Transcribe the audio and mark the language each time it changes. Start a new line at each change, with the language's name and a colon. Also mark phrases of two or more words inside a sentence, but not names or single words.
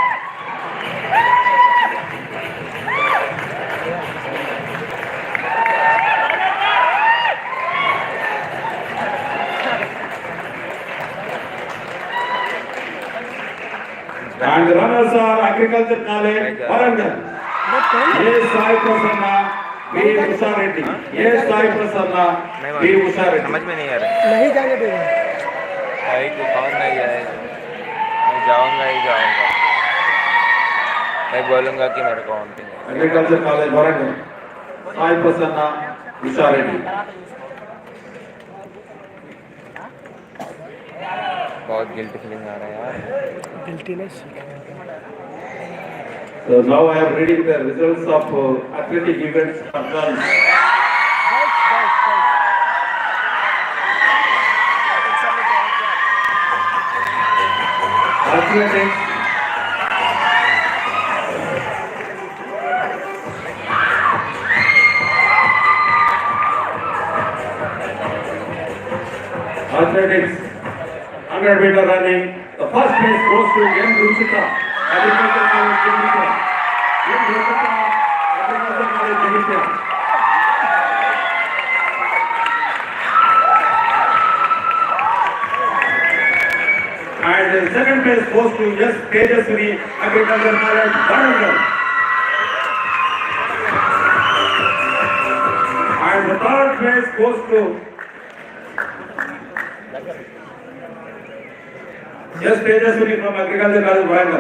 English: And the runners are Agriculture College, Warangal. A. Sai Prasanna, B. Usha Reddy. A. Sai Prasanna, B. Usha Reddy.
Hindi: समझ में नहीं आ रहा नहीं जाने देगा भाई को कौन नहीं जाएगा मैं जाऊंगा ही जाऊंगा मैं बोलूंगा कि मेरे को ऑन है
English: Agriculture College, Warangal. Sai Prasanna, Usha Reddy.
Hindi: बहुत
English: guilt feeling
Hindi: आ रहा है यार गिल्टीनेस
English: So now I am reading the results of athletic events for girls. Athletics. Athletics. 100-meter running. The first place goes to M. Ruchita, Agriculture College, Jimika. M. Ruchita, Agriculture College, Jimika. And the second place goes to S. Tejaswini, Agriculture College, Warangal. And the third place goes to Yes, Tejaswini from Agriculture College, Warangal.